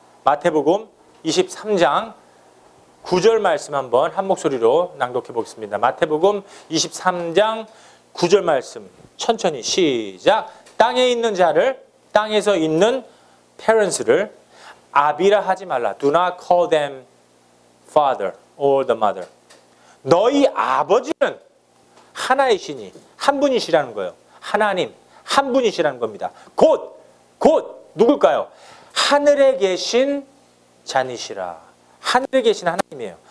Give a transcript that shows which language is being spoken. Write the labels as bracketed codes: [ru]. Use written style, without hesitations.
[ko] 마태복음 23장 9절 말씀 한번 한 목소리로 낭독해 보겠습니다. 마태복음 23장 9절 말씀 천천히 시작. 땅에 있는 자를 땅에서 있는 parents를 아비라 하지 말라. [en] Do not call them father or the mother. [ko] 너희 아버지는 하나이시니 한 분이시라는 거예요. 하나님 한 분이시라는 겁니다. 곧 누굴까요? 하늘에 계신 자니시라. 하늘에 계신 하나님이에요.